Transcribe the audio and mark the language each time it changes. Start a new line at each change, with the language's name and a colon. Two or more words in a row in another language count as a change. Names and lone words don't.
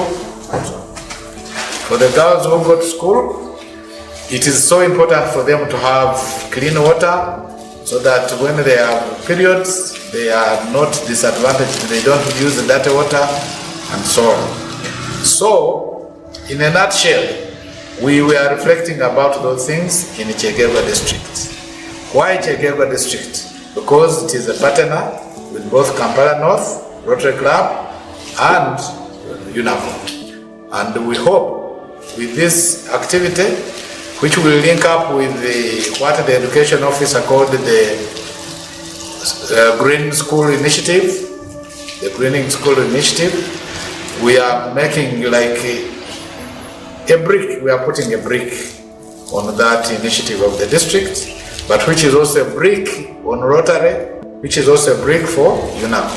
English: For the girls who go to school, it is so important for them to have clean water, so that when they have periods, they are not disadvantaged, they don't use the dirty water, and so on. So, in a nutshell, we were reflecting about those things in Kyegegwa district. Why Kyegegwa district? Because it is a partner with both Kampala North, Rotary Club, and Unacoh. And we hope with this activity, which will link up with what the education officer called the Green School Initiative, the Greening School Initiative, we are making like a brick, we are putting a brick on that initiative of the district, but which is also a brick on Rotary, which is also a brick for Unacoh.